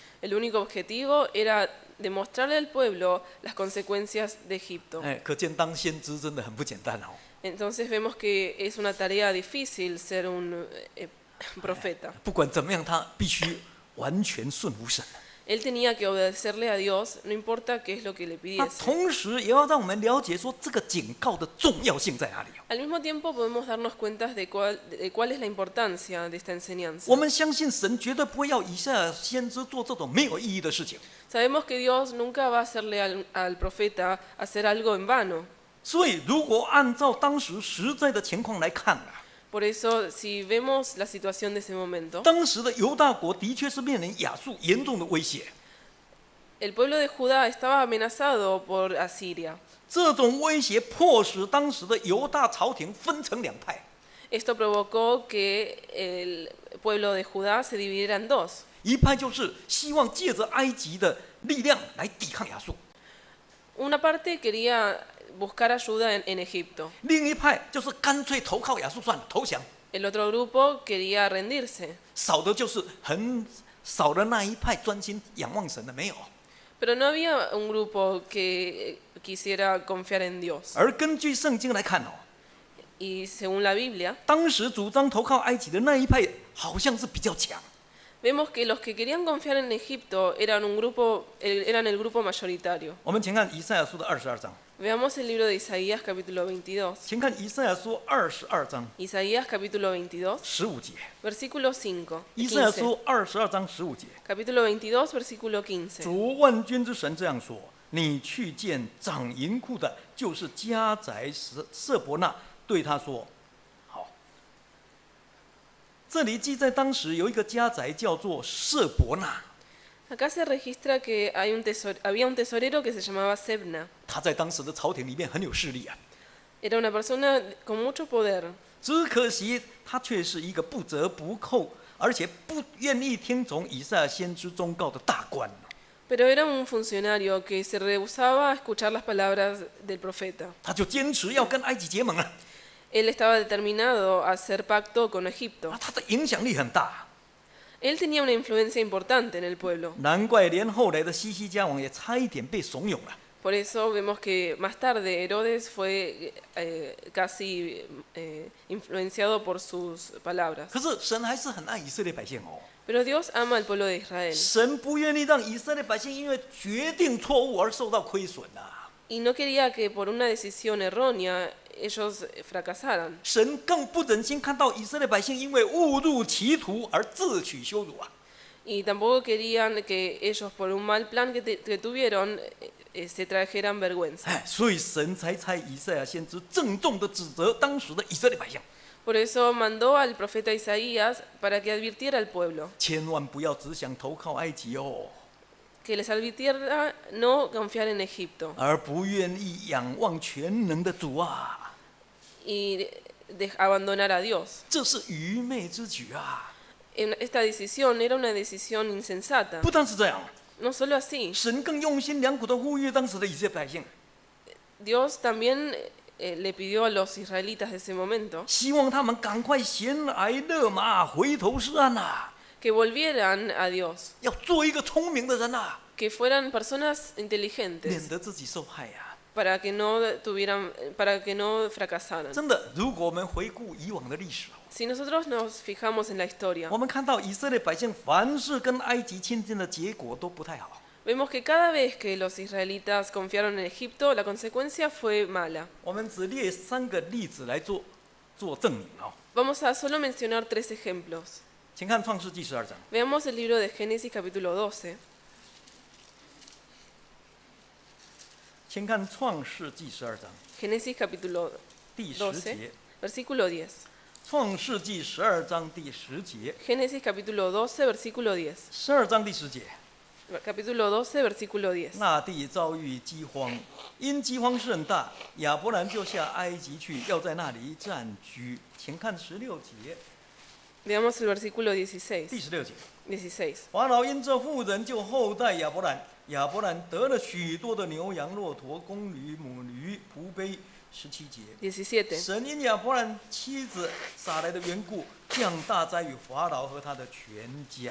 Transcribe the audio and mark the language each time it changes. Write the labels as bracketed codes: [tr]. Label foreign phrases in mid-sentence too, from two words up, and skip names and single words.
[es] El único objetivo era demostrarle al pueblo las consecuencias de Egipto. [zh] 可见当先知真的很不简单哦。 [es] Entonces vemos que es una tarea difícil ser un profeta. [zh] 不管怎么样，他必须完全顺服神。 [es] Él tenía que obedecerle a Dios, no importa qué es lo que le [zh] 他 [es] pidiese. [zh] 同时也要让我们了解说这个警告的重要性在哪里。 [es] Al mismo tiempo podemos darnos cuenta de cuál es la importancia de esta enseñanza. [zh] 我们相信神绝对不会要以赛亚先知做这种没有意义的事情。 [es] Sabemos que Dios nunca va a hacerle al profeta hacer algo en vano. [zh] 所以，如果按照当时实在的情况来看啊， [es] Por eso, si vemos la situación de ese momento, [zh] 当时的犹大国的确是面临亚述严重的威胁。 [es] el pueblo de Judá estaba amenazado por Asiria. [zh] 这种威胁迫使当时的犹大朝廷分成2派， [es] Esto provocó que el pueblo de Judá se dividiera en 2. [zh] 一派就是希望借着埃及的力量来抵抗亚述， [es] Una parte quería buscar ayuda en Egipto. [zh] 另一派就是干脆投靠亚述算了，投降。 [es] El otro grupo quería rendirse. [zh] 少的就是很少的那一派专心仰望神的没有。 [es] Pero no había un grupo que quisiera confiar en Dios. [zh] 而根据圣经来看哦， [es] Y según la Biblia, [zh] 当时主张投靠埃及的那一派好像是比较强。 [es] vemos que los que querían confiar en Egipto eran el grupo mayoritario. [zh] 我们请看以赛亚书的22章， [es] Veamos el libro de Isaías capítulo 22. [zh] 请看以赛亚书22章 [es] Isaías capítulo 22, [zh] 15 节。 [es] versículo 5. [zh] 以赛亚 15. 书22章15节， [es] Capítulo 22, versículo 15. [zh] 主万军之神这样说：你去见掌银库的，就是家宰舍伯那，对他说：好。这里记在当时有一个家宰叫做舍伯那， [es] Acá se registra que había un tesorero que se llamaba Sebna. [zh] 他在当时的朝廷里面很有势力啊。 [es] Era una persona con mucho poder. [zh] 只可惜他却是一个不折不扣，而且不愿意听从以赛亚先知忠告的大官。 [es] Pero era un funcionario que se rehusaba a escuchar las palabras del profeta. [zh] 他就坚持要跟埃及结盟啊， [es] Él estaba determinado a hacer pacto con Egipto. [zh] 他的影响力很大， [es] Él tenía una influencia importante en el pueblo. [zh] 难怪连后来的西西家王也差一点被怂恿了。 [es] Por eso vemos que más tarde Herodes fue casi influenciado por sus palabras. [zh] 可是神还是很爱以色列百姓哦。 [es] Pero Dios ama al pueblo de Israel [zh] 神不愿意让以色列百姓因为决定错误而受到亏损啊！ [es] y no quería que por una decisión errónea ellos fracasaran. [zh] 神更不忍心看到以色列百姓因为误入歧途而自取羞辱啊！ [es] Y tampoco querían que ellos por un mal plan que tuvieron se trajeran vergüenza. [zh] 哎，所以神才差以赛亚先知郑重地指责当时的以色列百姓， [es] Por eso mandó al profeta Isaías para que advirtiera al pueblo, [zh] 千万不要只想投靠埃及哦， [es] que les advirtiera no confiar en Egipto [zh] 而不愿意仰望全能的主啊！ [es] y abandonar a Dios. [zh] 这是愚昧之举啊！ [es] Esta decisión era una decisión insensata. [zh] 不但是这样， [es] No solo así, [zh] 神更用心良苦地呼吁当时的以色列百姓， [es] Dios también le pidió a los israelitas de ese momento [zh] 希望他们赶快闲来勒马，回头是岸啊！ [es] que volvieran a Dios, [zh] 要做一个聪明的人啊， [es] que fueran personas [zh] 免 [es] inteligentes [zh] 得自己受害啊！ [es] para que no fracasaran. [zh] 真的，如果我们回顾以往的历史， [es] Si nosotros nos fijamos en la historia, [zh] 我们看到以色列百姓凡是跟埃及亲近的结果都不太好。 [es] vemos que cada vez que los israelitas confiaron en Egipto, la consecuencia fue mala. [zh] 我们只列3个例子来做证明哦。 [es] Vamos a solo mencionar 3 ejemplos. [zh] 请看创世纪12章， [es] Veamos el libro de Génesis capítulo 12. [zh] 请看创世纪12章 [es] Génesis capítulo [zh] 第10 [es] 12, [zh] 节。 [es] versículo 10. [zh] 创世纪12章第10节， [es] Génesis capítulo 12, versículo 10. [zh] 12 章第10节。 [es] Capítulo 12, versículo 10. [zh] 那地遭遇饥荒，因饥荒甚大，亚伯兰就下埃及去，要在那里暂居。请看16节， Veamos el versículo 16. 第16节。 16. 法老因这妇人就厚待亚伯兰，亚伯兰得了许多的牛羊、骆驼、公驴、母驴、仆婢。17节， 17. 神因亚伯兰妻子撒来的缘故，降大灾与法老和他的全家。